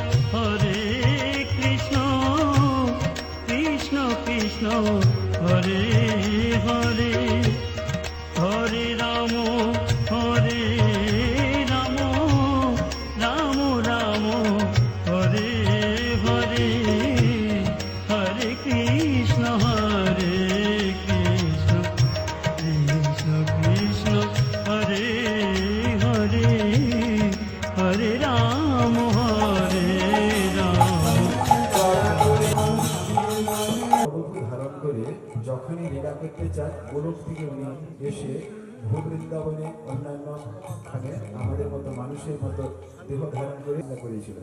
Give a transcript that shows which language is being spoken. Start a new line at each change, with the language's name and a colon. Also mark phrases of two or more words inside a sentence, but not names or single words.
Sanskrit: কৃষ্ণ কৃষ্ণ হরে হরে হরে রাম রাম রাম হরে হরে হরে কৃষ্ণ কৃষ্ণ কৃষ্ণ হরে হরে হরে রাম
Bangla: ধারণ করে যখনই লীলা করতে চান গোলক থেকে উনি এসে ভূ বৃন্দাবনে অন্যান্য খানে আমাদের মতো মানুষের মতো দেহ ধারণ করে করেছিলেন।